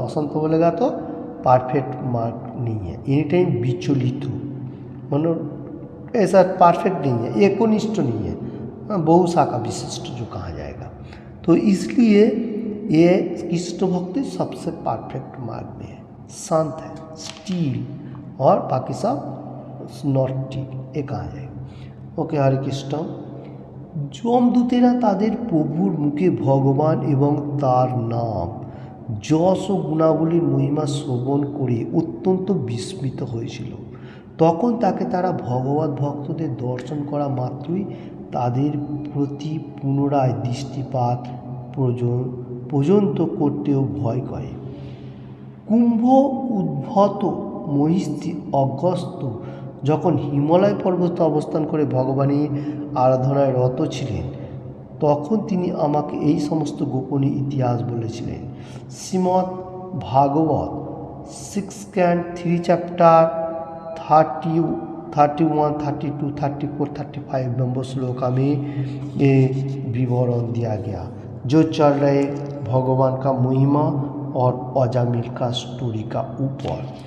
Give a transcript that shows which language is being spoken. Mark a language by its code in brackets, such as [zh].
[hi] अशांत बोलेगा तो परफेक्ट मार्ग नहीं है, एनी टाइम विचलित हो, मतलब ऐसा परफेक्ट नहीं है, एकनिष्ठ नहीं है, बहुशाखा विशिष्ट जो कहा जाएगा। तो इसलिए ये कृष्ण भक्ति सबसे परफेक्ट मार्ग में है, शांत है, स्टील, और बाकी सब नॉटी ये कहा जाएगा। ओके, हरे कृष्ण। [bn] যমদূতেরা তাদের প্রভুর মুখে ভগবান এবং তার নাম যশ ও গুণাবলীর মহিমা শ্রবণ করে অত্যন্ত বিস্মিত হয়েছিল। তখন তাকে তারা ভগবত ভক্তদের দর্শন করা মাত্রই তাদের প্রতি পুনরায় দৃষ্টিপাত পর্যন্ত করতেও ভয় করে। কুম্ভ উদ্ভূত মহিষী অগস্ত্য যখন হিমালয় পর্বতে অবস্থান করে ভগবানের আরাধনায় রত ছিলেন, তখন তিনি আমাকে এই সমস্ত গোপনীয় ইতিহাস বলেছিলেন। [hi] শ্রীমদ্ ভাগবত 6 [bn] স্ক্যান্ড [hi] 3 चैप्टर 30, 31, 32, 34, 35 नंबर श्लोका में ये विवरण दिया गया जो चल रहे भगवान का महिमा और अजामिल का स्टोरी का ऊपर।